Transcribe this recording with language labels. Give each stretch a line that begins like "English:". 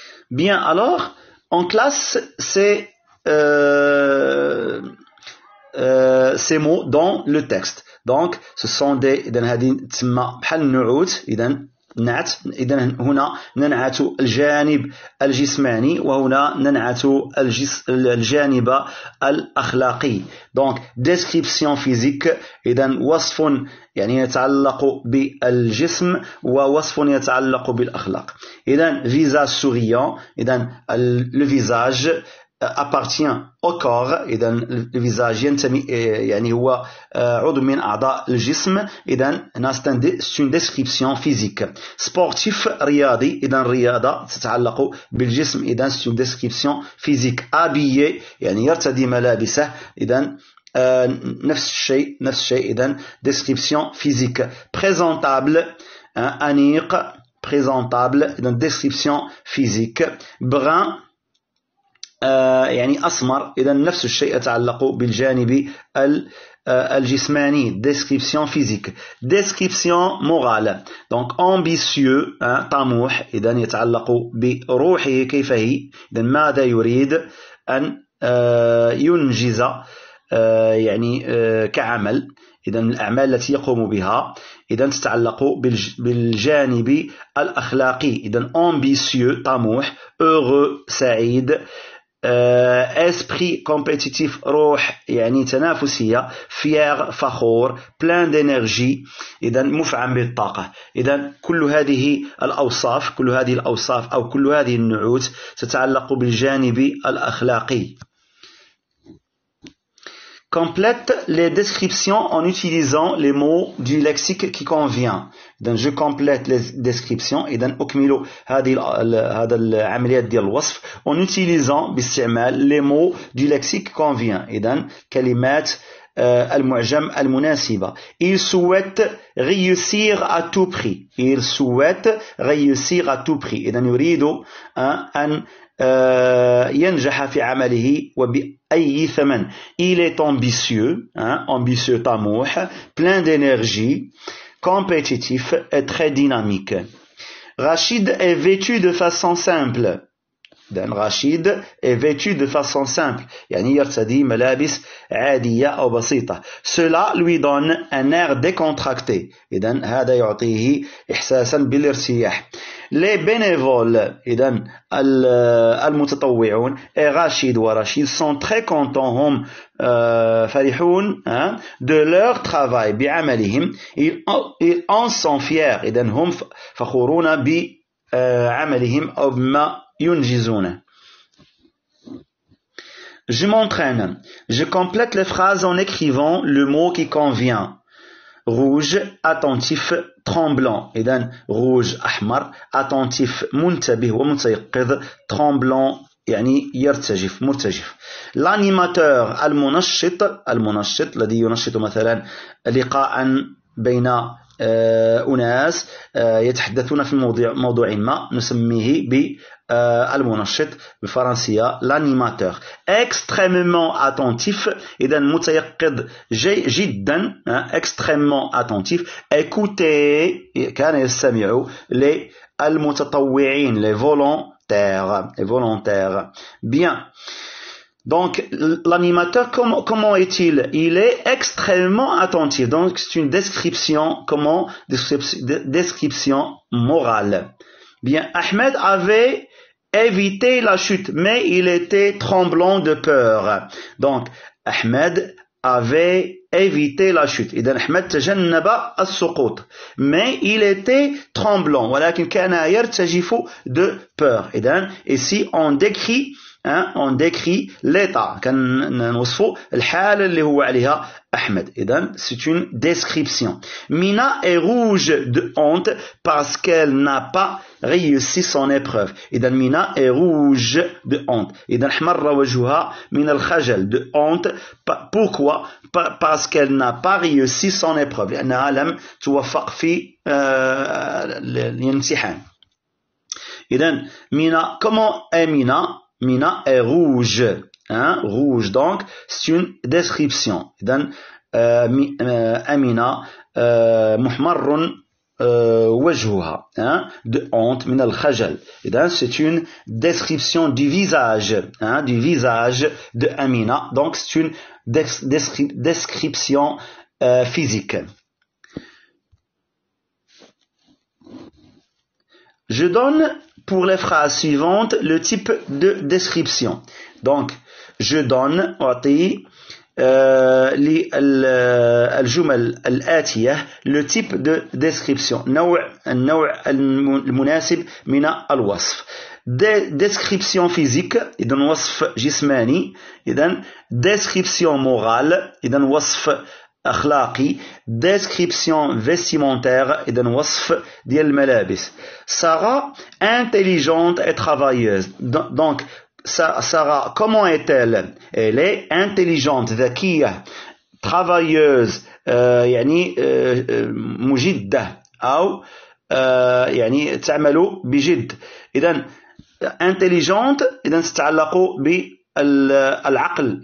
French: Bien, alors on classe ces mots dans le texte. Donc ce sont des
Arabic: إذن هذه تسمى بحال النعوت. إذن نعت, إذن هنا ننعت الجانب الجسماني وهنا ننعت الجانب الأخلاقي.
French: Donc description physique,
Arabic: إذن وصف يعني يتعلق بالجسم ووصف يتعلق بالأخلاق.
French: إذن visage souriant, إذن le visage appartient au corps.
Arabic: إذن الفيزاج ينتمي يعني هو عضو من أعضاء الجسم. إذن هنا
French: c'est une description physique.
Arabic: sportif رياضي, إذن رياضة تتعلق بالجسم.
French: إذن c'est une description physique.
Arabic: habillé يعني يرتدي ملابسه. إذن نفس الشيء إذن
French: description physique. présentable أنيق, présentable إذن description physique.
Arabic: brun يعني أسمر, إذا نفس الشيء يتعلق بالجانب الجسماني.
French: description physique. description morale, donc ambitieux
Arabic: طموح, إذا يتعلق بروحه كيف هي, إذا ماذا يريد أن ينجز يعني كعمل, إذا الأعمال التي يقوم بها إذا تتعلق بالجانب الأخلاقي. إذا ambitieux طموح, heureux سعيد,
French: esprit compétitif
Arabic: روح يعني تنافسية, fier فخور,
French: plein d'énergie
Arabic: إذا مفعم بالطاقة. إذا كل هذه الأوصاف أو كل هذه النعوت تتعلق بالجانب الأخلاقي.
French: Complète les descriptions en utilisant les mots du lexique qui convient. إذن je complète les descriptions.
Arabic: إذن أكمل هذا العملية ديال الوصف
French: en utilisant باستعمال les mots du lexique qui convient.
Arabic: إذن كلمات المعجم المناسبة.
French: Il souhaite réussir à tout prix. Il souhaite réussir à tout prix.
Arabic: إذن يريد أن ينجح في عمله وبأي ثمن.
French: Il est ambitieux, ambitieux طموح, plein d'énergie, compétitif et très dynamique. Rachid est vêtu de façon simple. Rachid est vêtu de façon simple,
Arabic: يعني يرتدي ملابس عادية أو بسيطة.
French: Cela lui donne un air décontracté.
Arabic: إذن هذا يعطيه إحساسا بالارتياح.
French: Les bénévoles,
Arabic: إذن المتطوعون,
French: et Rachid ورشيد sont très contents,
Arabic: هم فرحون
French: de leur travail بعملهم. Ils en sont fiers.
Arabic: إذن هم فخورون بعملهم أو بما ينجزونه.
French: Je m'entraîne. Je complète les phrases en écrivant le mot qui convient. Rouge, attentif, tremblant.
Arabic: إذن rouge, أحمر, attentif, منتبه ومتيقظ, tremblant, يعني يرتجف, مرتجف. L'animateur المنشط الذي ينشط مثلا لقاء بين أناس يتحدثون في موضوع ما نسميه بالمنشط بالفرنسية l'animateur.
French: Extrêmement attentif
Arabic: إذا متيقظ جدا
French: extrêmement attentif. Écoutez
Arabic: كان يستمع للمتطوعين
French: les volontaires. Bien. Donc, l'animateur, comment est-il? Il est extrêmement attentif. Donc, c'est une description, description morale. Bien, Ahmed avait évité la chute, mais il était tremblant de peur. Donc, Ahmed avait évité la chute.
Arabic: إذن أحمد تجنب السقوط.
French: Mais il était tremblant.
Arabic: ولكن كان يرتجف
French: de peur.
Arabic: إذن,
French: ici, on décrit l'état
Arabic: كان نوصفه الحالة اللي هو عليها أحمد.
French: إذن c'est une description. Mina est rouge de honte parce qu'elle n'a pas réussi son épreuve. إذن Mina est rouge de honte.
Arabic: إذن أحمر وجهها من الخجل
French: de honte. Pourquoi? Parce qu'elle n'a pas réussi son épreuve.
Arabic: لأنها لم توفق في الامتحان.
French: إذن Mina, comment est Mina? Mina est rouge, rouge, donc c'est une description.
Arabic: إذن Amina محمر وجهها
French: de honte
Arabic: من الخجل.
French: إذن c'est une description du visage de Amina. Donc c'est une description physique. Je donne pour les phrases suivantes le type de description. Donc, je donne
Arabic: أعطي للجمل الآتية
French: le type de description.
Arabic: النوع المناسب من الوصف.
French: Description physique,
Arabic: إذن وصف جسماني. إذن
French: description morale,
Arabic: إذن وصف أخلاقي.
French: Description vestimentaire,
Arabic: إذن وصف ديال الملابس.
French: Sarah, intelligente et travailleuse. Donc, Sarah, comment est-elle? Elle est intelligente,
Arabic: ذكية, travailleuse, يعني مجدة أو يعني تعمل بجد. إذن intelligente, إذن تتعلق بالعقل.